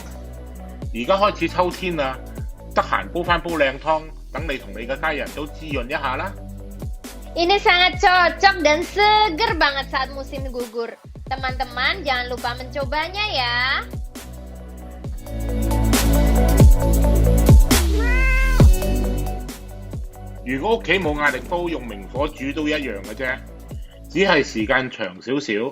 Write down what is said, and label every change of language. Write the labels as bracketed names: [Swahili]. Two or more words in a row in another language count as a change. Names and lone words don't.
[Cantonese] 而家開始秋天啦，得閒煲翻煲靚湯，等你同你嘅家人都滋潤一下啦。 [Indonesian] Ini sangat cocok dan seger banget saat musim gugur. Teman-teman jangan lupa mencobanya ya. [Cantonese] 如果屋企冇壓力煲，用明火煮都一樣嘅啫，只係時間長少少。